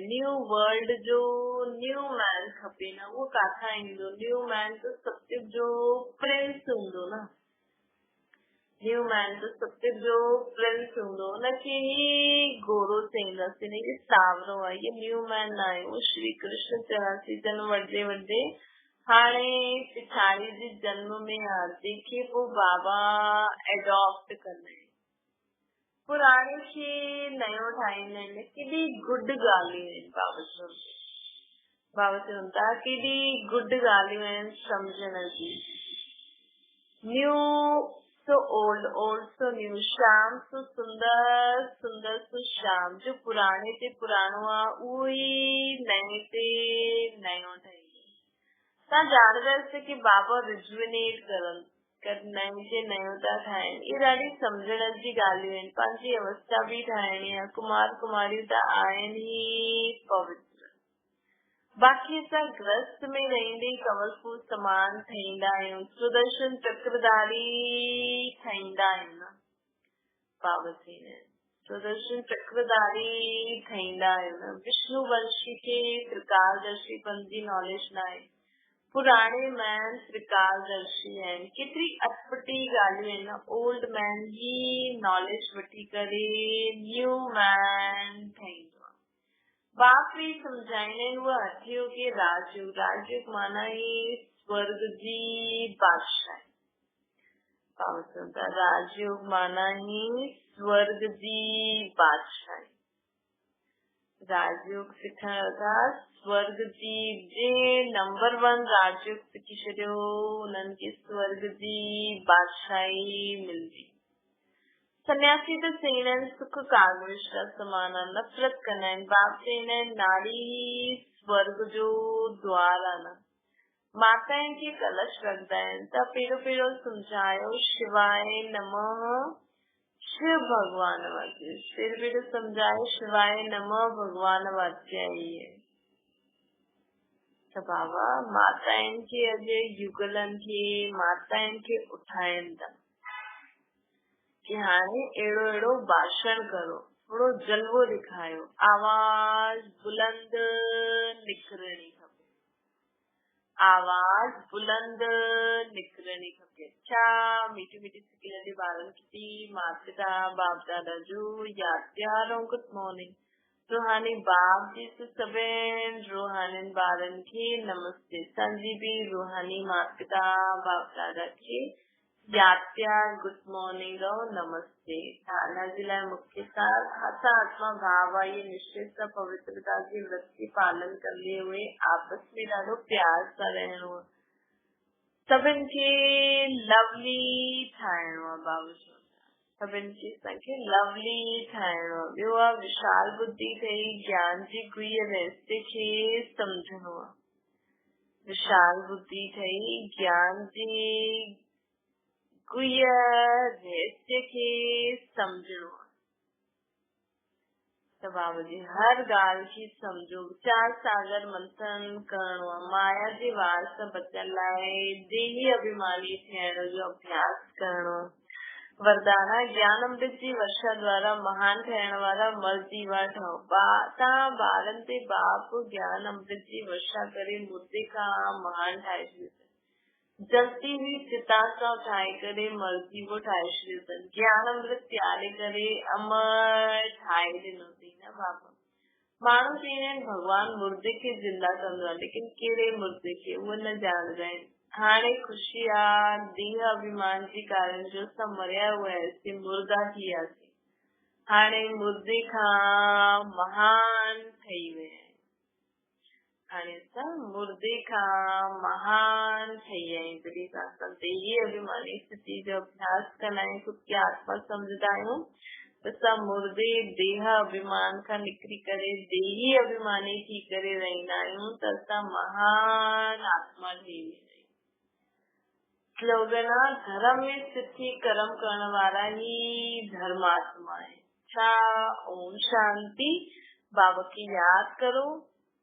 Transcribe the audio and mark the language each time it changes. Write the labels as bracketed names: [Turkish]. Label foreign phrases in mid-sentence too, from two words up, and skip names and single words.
[English] new world [Sindhi] जो [English] new man [Sindhi] खपे न। उहो काथां ईंदो? [English] new man [Sindhi] त सतयुग जो प्रिंस हूंदो न। [English] new man [Sindhi] त सतयुग जो प्रिंस हूंदो, हुनखे ई गोरो चईंदासीं, न। ये सावरो आहे, ये [English] new man [Sindhi] न आहे। उहो श्री कृष्ण 84 जन्म वठदे वठदे हाणे पिछाड़ी जे जन्म में आहे, जंहिंखे पोइ बाबा एडॉप्ट कंदा आहिनि, पुराणे खे नयो ठाहींदा आहिनि। केॾी गुड ॻाल्हियूं आहिनि। बाबा चवनि था केॾी गुड ॻाल्हियूं आहिनि सम्झण जी। [English] new so old, old so new, [Sindhi] श्याम सो सुंदर, सुंदर सो श्याम। जो पुराणे ते पुराणो आहे उहो ई नए ते नयो ठहींदो। तव्हां ॼाणंदा की बाबा रिजुविनेट करनि, नए जे नयो था ठाहिनि। इहे ॾाढी सम्झण जी ॻाल्हियूं आहिनि। पंहिंजी अवस्था बि ठाहिणी आहे। कुमार कुमारियूं त आहिनि ई पवित्र। बाक़ी असां गृहस्थ में रहंदे कंवल फूल समान ठहींदा आहियूं, सुदर्शन चक्रधारी ठहींदा आहियूं न। बाबा चईंदा आहिनि सुदर्शन चक्रधारी ठहींदा आहियूं न। विष्णु वंशी खे त्रिकालदर्शीपन जी नॉलेज न आहे। पुराणे मैन त्रिकालदर्शी आहिनि। केतिरी अटपटी ॻाल्हियूं आहिनि न। [English] old man [Sindhi] ही नॉलेज वठी करे [English] new man [Sindhi] ठहींदो। बाप भी सम्झाईंदा आहिनि उहा हठयोग के राजयोग। राजयोग माना ई स्वर्ग जी बादशाही। राजयोग माना ई स्वर्ग जी बादशाही। राजयोग सिखण था स्वर्ग जी जे नंबर 1 राजयोग सिखी छॾियो, उन्हनि खे स्वर्ग जी बादशाही मिलंदी। सन्यासी त चईंदा आहिनि सुख कागविश जा समान आहे, नफ़रत कंदा आहिनि। बाप चईंदा आहिनि नारी स्वर्ग जो द्वार आहे न। माताउनि खे कलश रखंदा आहिनि त पहिरियों सम्झायो शिवाय नमः, शिव भगवान वाक्य। पहिरियों सम्झायो शिवाय नमः भगवान वाक्य आहे। त बाबा माताउनि खे अॼु युगलनि खे माताउनि खे उठाइनि था कि हाणे अहिड़ो भाषण करो, थोड़ो जलवो ॾेखारियो, आवाज बुलंद निकिरणी खपे, आवाज बुलंद निकिरणी खपे। अच्छा मीठी मीठी सिखियल जे ॿारनि खे माता पिता बाप दादा जो यादि प्यार ऐं [English] good morning. [Sindhi] रूहानी बाप जी सभिनि रूहानी ॿारनि खे नमस्ते। असांजी बि रूहानी माता पिता बाप दादा खे यादि प्यार [English] good morning [Sindhi] और नमस्ते। धारणा जे लाइ मुख्य सार असां आत्मा भाव आहे, ये निश्चय सां पवित्रता जी व्रत के पालन कंदे हुए आपस में ॾाढो प्यार सां रहणो आहे। सभिनि खे लवली ठाहिणो आहे। बाबा सभिनि खे असांखे लवली ठाहिणो आहे। ॿियो आहे विशाल बुद्धि अथई, ज्ञान जी गुई रहस्य खे सम्झणो आहे। विशाल बुद्धि थई ज्ञान जी गुह्य रहस्य खे समझणो। [Hindi] तो बाबा जी हर गाल की समझो, [Sindhi] चार सागर मंथन करणो, माया जे वार से बचण लाइ देही अभिमानी थियण जो अभ्यास करणो। वरदाना ज्ञान अमृत जी वर्षा द्वारा महान थियण वारा मर्जीवा ठहो। तव्हां ॿारनि ते बाप ज्ञान अमृत जी वर्षा करे मुर्दे खां महान ठाहे छॾियो। जलती हुई चिता सां ठाहे करे मर्जी वो ठाहे छॾियो अथनि। ज्ञान अमृत प्यारे करे अमर ठाहे ॾिनो अथई न बाबा। माण्हू चईंदा आहिनि भॻवान मुर्दे खे जिंदा कंदो आहे, लेकिन कहिड़े मुर्दे खे उहे न ॼाणंदा आहिनि। हाणे ख़ुशी आहे देह अभिमान जे कारण जो असां मरिया हुआसीं, मुर्दा थी वियासीं। हाणे मुर्दे खां महान ठही विया आहिनि। हाणे असां मुर्दे खां महान ठही विया आहियूं। जॾहिं असां देही अभिमानी स्थिति जो अभ्यास कंदा आहियूं, ख़ुदि खे आत्मा सम्झंदा आहियूं, त असां मुर्दे देह अभिमान खां निकिरी करे देही अभिमानी थी करे रहंदा आहियूं, त असां महान आत्मा ठही वेंदा आहियूं। स्लोगन आहे धर्म में स्थित थी कर्म करण वारा ही धर्मात्मा है। [Hindi] छा ओम शांति। बाबा की याद करो,